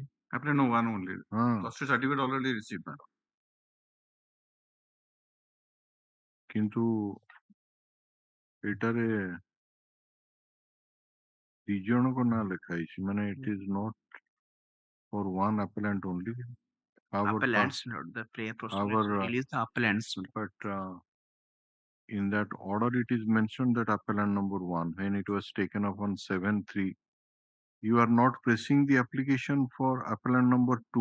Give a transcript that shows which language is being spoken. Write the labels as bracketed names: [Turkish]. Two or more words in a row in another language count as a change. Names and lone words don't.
[English] Appellant number 1 only. Custody certificate already received. [Odia] କିନ୍ତୁ ଏଟାରେ ଦି ଜଣଙ୍କ ନାଁ ଲେଖା ହେଇଛି, ମାନେ [English] it is not for one appellant only. Appellants, lord. The prayer procedure release the appellants. But in that order it is mentioned that appellant number 1, when it was taken up on 7/3, you are not pressing the application for appellant number 2.